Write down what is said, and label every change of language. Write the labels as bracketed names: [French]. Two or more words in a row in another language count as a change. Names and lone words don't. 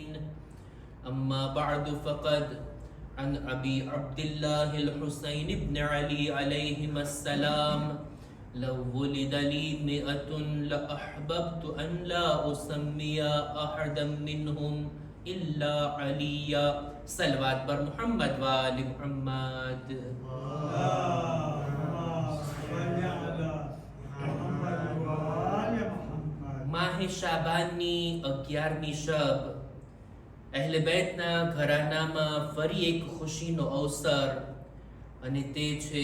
[Arabic] أما بعد فقد عن أبي عبد الله الحسين بن علي عليهما السلام لو ولد لي 100 لأحببت أن لا أسمي أحدا منهم إلا عليا. [Persian] صلوات بر محمد وآل محمد. [Gujarati] માહે શાબાનની 11મી શબ અહેલે બેતના ઘરાનામાં ફરી એક ખુશીનો અવસર અને તે છે